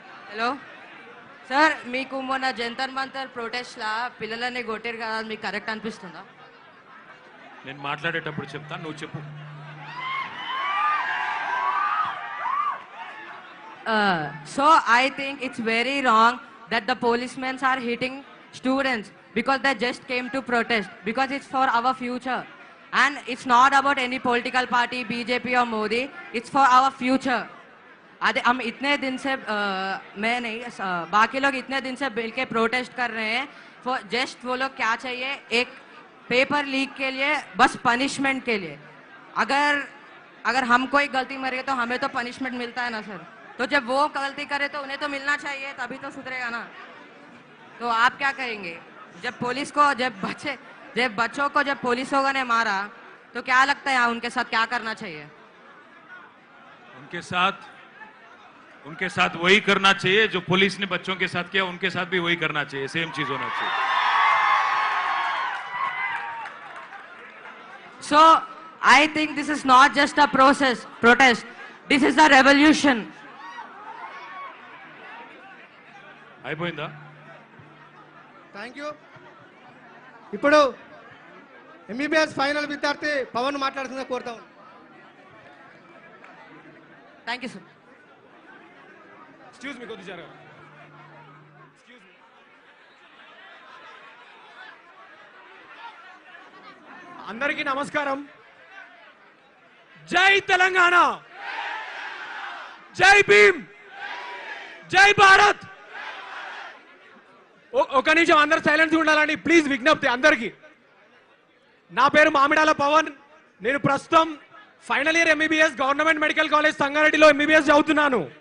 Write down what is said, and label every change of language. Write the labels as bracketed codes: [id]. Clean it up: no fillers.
[te] Hello sir, మీకు మొన్న Jantar Mantar protest లా పిల్లలని కొట్టారు కదా, మీకు కరెక్ట్ అనిపిస్తుందా? నేను మాట్లాడేటప్పుడు చెప్తాను, నువ్వు చెప్పు. [en] So I think it's very wrong that the policemen are hitting students because they just came to protest, because it's for our future. And it's not about any political party, BJP or Modi, it's for our future. [hi] अरे हम इतने दिन से मैं नहीं बाकी लोग इतने दिन से मिल के प्रोटेस्ट कर रहे हैं जस्ट वो लोग क्या चाहिए एक पेपर लीक के लिए बस पनिशमेंट के लिए अगर हम कोई गलती करेंगे तो हमें तो पनिशमेंट मिलता है ना सर तो जब वो गलती करे तो उन्हें तो मिलना चाहिए तभी तो सुधरेगा ना तो आप क्या करेंगे जब पुलिस को जब बच्चों को जब पुलिसों ने मारा तो क्या लगता है उनके साथ क्या करना चाहिए उनके साथ वही करना चाहिए जो पुलिस ने बच्चों के साथ किया उनके साथ भी वही करना चाहिए सेम चीज होना चाहिए So I think this is not just a protest this is a revolution [te] అయిపోయిందా థ్యాంక్ యూ ఇప్పుడు ఎంబీబీఎస్ ఫైనల్ విద్యార్థి పవన్ మాట్లాడుతుందా కోరుతా ఉన్నాను [en] thank you sir [te] excuse మీ కొద్ది జరగ అందరికీ నమస్కారం జై తెలంగాణ జై భీమ్ జై భారత్ ఒక నిమిషం అందరు సైలెన్స్ ఉండాలని ప్లీజ్ విజ్ఞప్తి అందరికీ నా పేరు మామిడాల పవన్ నేను ప్రస్తుతం final year MBBS government medical college సంగారెడ్డిలో ఎంబీబీఎస్ చదువుతున్నాను